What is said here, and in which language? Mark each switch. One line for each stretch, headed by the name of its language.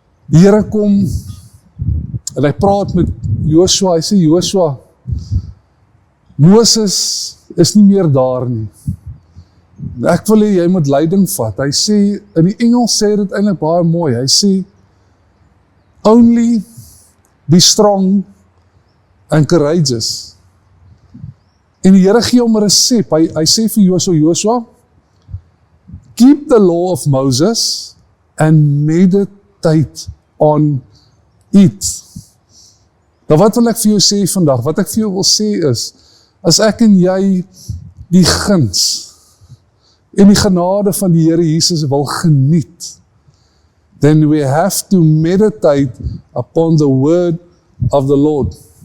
Afrikaans: Die Here kom en hy praat met Joshua, hy sê, Joshua, Moses is nie meer daar nie. Ek wil hê jy moet leiding vat. Hy sê, in die Engels sê dit eintlik baie mooi, hy sê,
English: only be strong and courageous.
Afrikaans: En die Here gee hom 'n resep. Hy sê vir Joshua,
English: keep the law of Moses and meditate on it.
Afrikaans: Nou wat wil ek vir jou sê vandag? Wat ek vir jou wil sê is, as ek en jy die guns en die genade van die Here Jesus wil geniet,
English: then we have to meditate upon the word of the Lord.